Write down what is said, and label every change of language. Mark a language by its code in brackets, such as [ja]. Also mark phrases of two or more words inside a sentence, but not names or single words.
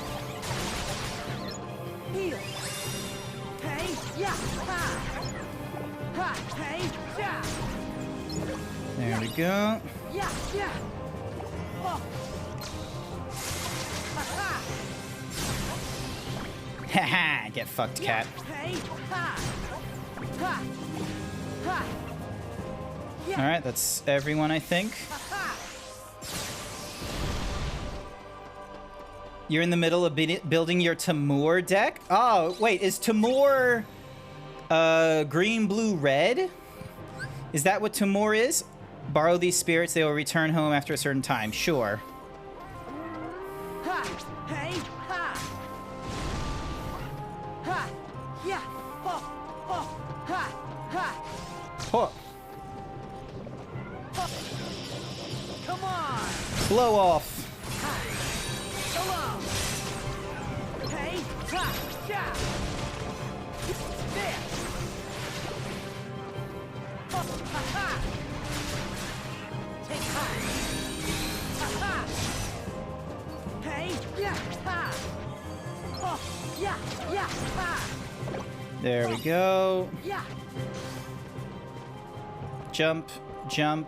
[en] Heal. Hey, yeah. Hey, yeah. There we go. Yeah, yeah. Oh. Haha, get fucked, cat. Hey, ha. Ha. Ha. Alright, that's everyone, I think. You're in the middle of building your Timur deck? Oh, wait, is Timur green, blue, red? Is that what Timur is? Borrow these spirits, they will return home after a certain time. Sure. Ha. Hey, ha. Ha. Yeah. Oh. Oh. Ha. Ha. Oh. Come on. Blow off. Hello. Hey, ha, yeah. There. Oh, ha, ha. Take time. Ha, ha. Hey, yeah, ha. Oh, yeah, yeah, ha. There we go. Yeah. Jump, jump.